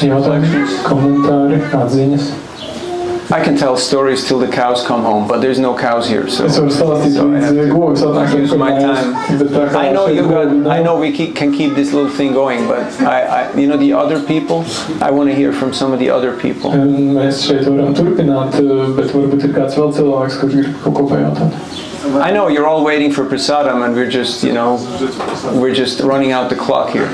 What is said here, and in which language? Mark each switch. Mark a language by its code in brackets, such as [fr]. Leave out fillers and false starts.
[lv] Jautājumi, komentāri, atziņas. [en] I can tell stories till the cows come home, but there's no cows here, so [lv] Es varu stāstīt līdz govis atnākiem, [en] use my time. I know we can keep this little thing going, but you know, the other people, I want to hear from some of the other people. [lv] Mēs šeit varam turpināt, bet varbūt ir kāds vēl cilvēks, kurš grib kaut ko pajautāt. [en] I know you're all waiting for prasadam, and we're just, you know, we're just running out the clock here.